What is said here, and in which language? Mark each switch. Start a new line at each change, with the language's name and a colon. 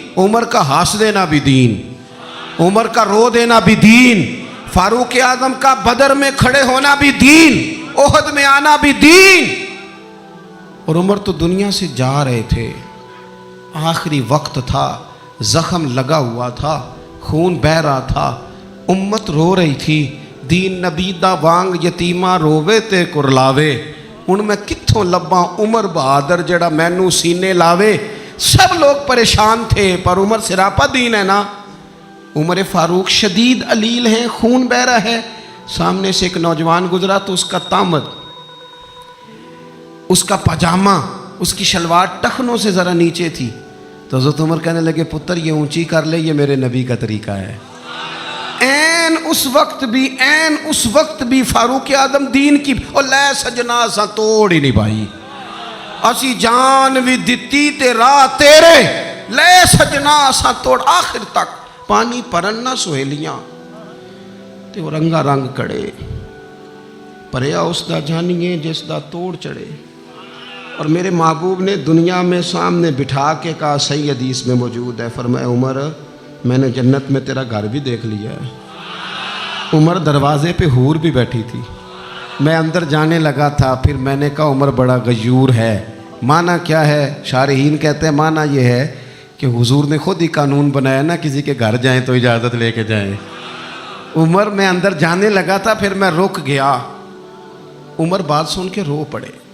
Urdu: عمر کا ہنس دینا بھی دین، عمر کا رو دینا بھی دین، فاروق اعظم کا بدر میں کھڑے ہونا بھی دین، احد میں آنا بھی دین. اور عمر تو دنیا سے جا رہے تھے، آخری وقت تھا، زخم لگا ہوا تھا، خون بہہ رہا تھا، امت رو رہی تھی.
Punjabi: دین نبی دا وانگ یتیمہ رووے تے کرلاوے، ان میں کتھوں لباں عمر بہادر جڑا مینوں سینے لاوے.
Urdu: سب لوگ پریشان تھے پر عمر سراپا دین ہے نا. عمر فاروق شدید علیل ہیں، خون بہہ رہا ہے. سامنے سے ایک نوجوان گزرا تو اس کا تامد، اس کا پاجامہ، اس کی شلوار ٹخنوں سے ذرا نیچے تھی. تو حضرت عمر کہنے لگے پتر یہ اونچی کر لے، یہ میرے نبی کا طریقہ ہے. این اس وقت بھی فاروق اعظم دین کی
Punjabi: اور لے سجنا سا توڑ ہی نہیں بھائی، اسی جان بھی دتی تے راہ تیرے، لے سجنا سا توڑ. آخر تک پانی پرن نہ سہیلیاں تے وہ رنگا رنگ کڑے، پریا اس دا جانیے جس دا توڑ چڑھے.
Urdu: اور میرے محبوب نے دنیا میں سامنے بٹھا کے کہا، صحیح حدیث میں موجود ہے، فرمایا عمر میں نے جنت میں تیرا گھر بھی دیکھ لیا ہے۔ عمر دروازے پہ حور بھی بیٹھی تھی، میں اندر جانے لگا تھا، پھر میں نے کہا عمر بڑا غیور ہے۔ معنی کیا ہے؟ شارحین کہتے ہیں معنی یہ ہے کہ حضور نے خود ہی قانون بنایا نا، کسی کے گھر جائیں تو اجازت لے کے جائیں۔ عمر میں اندر جانے لگا تھا، پھر میں رک گیا۔ عمر بات سن کے رو پڑے۔